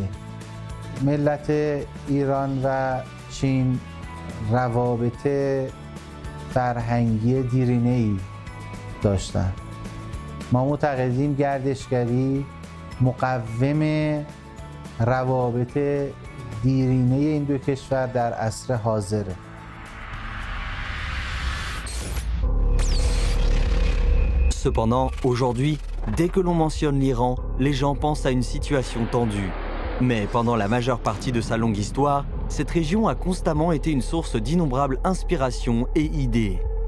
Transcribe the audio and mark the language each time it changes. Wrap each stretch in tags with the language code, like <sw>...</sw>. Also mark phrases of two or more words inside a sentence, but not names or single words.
<fa>ملت ایران و چین روابط فرهنگی دیرینه‌ای داشتن. ما معتقدیم گردشگری مقوم روابط دیرینه این دو کشور در عصر حاضره.</fa> <fr>Cependant, aujourd'hui, dès que l'on mentionne l'Iran, les gens pensent à une situation tendue. Mais pendant la majeure partie de sa longue histoire, cette région a constamment été une source d'innombrables inspirations et idées.</fr>